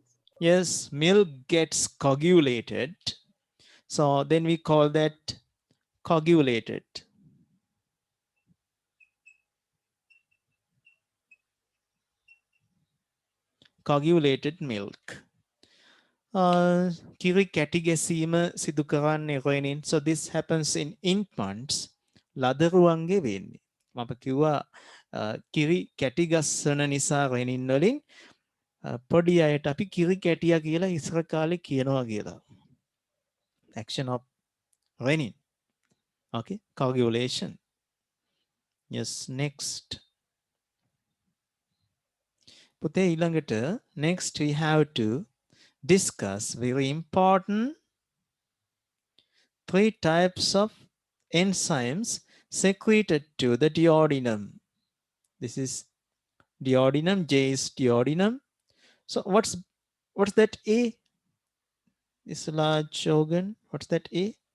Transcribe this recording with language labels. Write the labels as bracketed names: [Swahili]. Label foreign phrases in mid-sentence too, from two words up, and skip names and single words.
[English] Yes, milk gets coagulated. So then we call that coagulated. Coagulated milk. [Sinhala] Kiri කැටි ගැසීම සිදු කරන්නේ renin. [English] So this happens in infants. [Sinhala] ලදරුවන්ගේ වෙන්නේ. මම කිව්වා කිරි කැටි ගස්සන නිසා renin වලින් පොඩි අයට අපි කිරි කැටියා කියලා ඉස්සර කාලේ කියනවා කියලා. [English] Action of renin. Okay, coagulation. Yes, next. [Sinhala] පුතේ ඊළඟට [English] next we have to discuss very important 3 types of enzymes secreted to the duodenum. This is duodenum, J is duodenum. So what's that A? This large organ. What's that A?